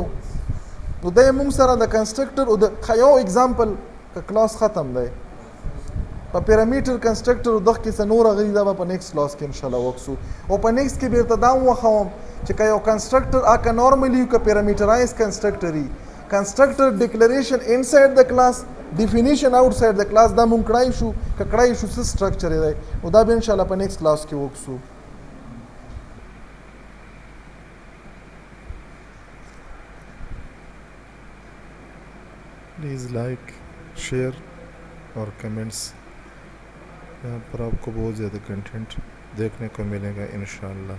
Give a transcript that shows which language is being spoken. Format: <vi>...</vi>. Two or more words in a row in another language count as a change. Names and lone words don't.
<ps>نو دا موږ سره د کنسټرکټر او د یو اگزامپل که کلاس ختم دی په</ps> <en>parameter constructor</en> <ps>دغه کې څه نور غوي دا به په</ps> <en>next class</en> <ps>کې انشاءالله وکړو او په نیکسټ کې بیرته دا وښوم چې که یو کنسټرکټر اکه نارملی که</ps> <en>parameterized constructor</en> <ps>وي</ps> <en>constructor declaration inside</en> <ps>د</ps> <en>class definition outside</en> <ps>د کلاس دا مونږ کړای شو که کړای شو څه سټرکچر دی نو دا به انشاءالله په</ps> <en>next class</en> <ps>کې وکړو.</ps> <en>please like share</en> <ur>اور کمنٹس یہاں پر آپ کو بہت زیادہ کنٹینٹ دیکھنے کو ملے گا ان شاء اللہ.</ur>